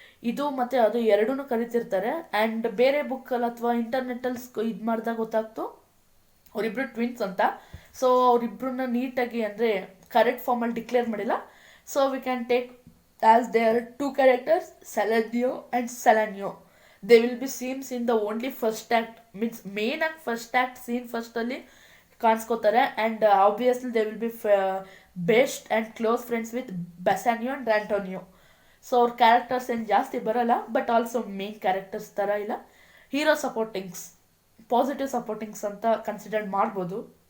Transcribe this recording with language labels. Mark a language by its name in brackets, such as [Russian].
[Kannada] ಇದು ಮತ್ತು ಅದು ಎರಡೂ ಕರಿತಿರ್ತಾರೆ. ಆ್ಯಂಡ್ ಬೇರೆ ಬುಕ್ಕಲ್ಲಿ ಅಥವಾ ಇಂಟರ್ನೆಟ್ಟಲ್ಲಿ ಇದು ಮಾಡಿದಾಗ ಗೊತ್ತಾಗ್ತು ಅವರಿಬ್ರು ಟ್ವಿನ್ಸ್ ಅಂತ. ಸೊ ಅವರಿಬ್ರನ್ನ ನೀಟಾಗಿ ಅಂದರೆ ಕರೆಕ್ಟ್ ಫಾರ್ಮಲ್ಲಿ ಡಿಕ್ಲೇರ್ ಮಾಡಿಲ್ಲ. [English] So we can take as they are two characters, Salerio and Solanio. They will be scenes in the only first act, means main [Kannada] ಆಗಿ first act scene ಫಸ್ಟಲ್ಲಿ ಕಾಣಿಸ್ಕೋತಾರೆ. [English] And obviously they will be best and close friends with Bassanio and Antonio. [Kannada] So ಅವ್ರ characters ಏನು ಜಾಸ್ತಿ ಬರೋಲ್ಲ, but also main characters ಥರ ಇಲ್ಲ. Hero ಸಪೋರ್ಟಿಂಗ್ಸ್, positive ಸಪೋರ್ಟಿಂಗ್ಸ್ ಅಂತ consider ಮಾಡ್ಬೋದು.